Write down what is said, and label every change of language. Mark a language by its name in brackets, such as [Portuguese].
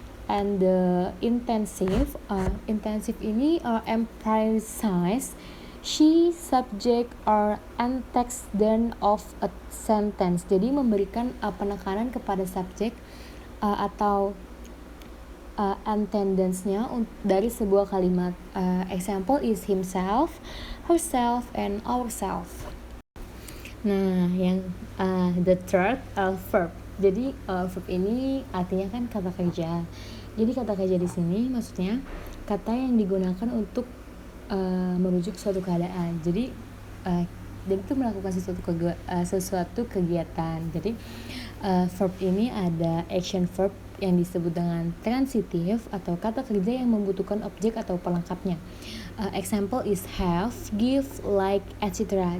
[English] And the intensive ini emphasize she, subject, or antecedent of a sentence. [Indonesian] Jadi memberikan penekanan kepada subjek atau antecedents-nya dari sebuah kalimat. [English] Example is himself, herself, and ourself. [Indonesian] Nah, yang [English] the third verb. [Indonesian] Jadi verb ini artinya kan kata kerja. Jadi kata kerja di sini maksudnya kata yang digunakan untuk merujuk suatu keadaan. Jadi itu melakukan sesuatu kegiatan. Jadi verb ini ada action verb yang disebut dengan transitive atau kata kerja yang membutuhkan objek atau pelengkapnya. [English] Example is have, give, like, etc.